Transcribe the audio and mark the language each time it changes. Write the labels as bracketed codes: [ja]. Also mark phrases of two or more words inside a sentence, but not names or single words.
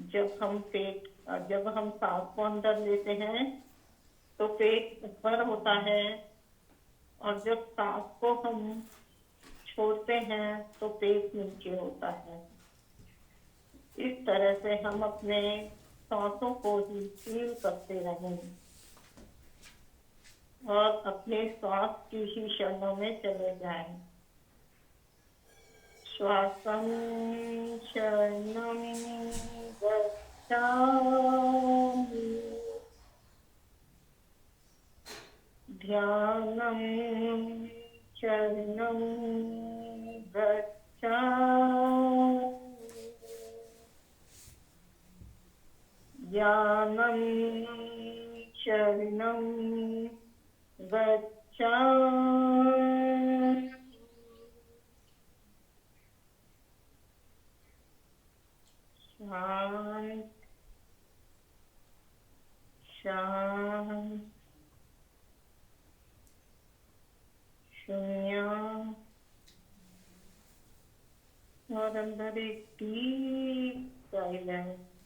[hi] जब हम सांस को अंदर लेते हैं तो पेट ऊपर होता है, और जब सांस को हम छोड़ते हैं तो पेट नीचे होता है। इस तरह से हम अपने सांसों को ही फील करते रहें और अपने श्वास की ही शरणों में चले जाएं। [pi] श्वासं शरणं गच्छामि, ध्यानं शरणं गच्छामि, ज्ञानं शरणं गच्छामि। [hi] शांत शांत शून्य और अंदर एक [en] deep silence.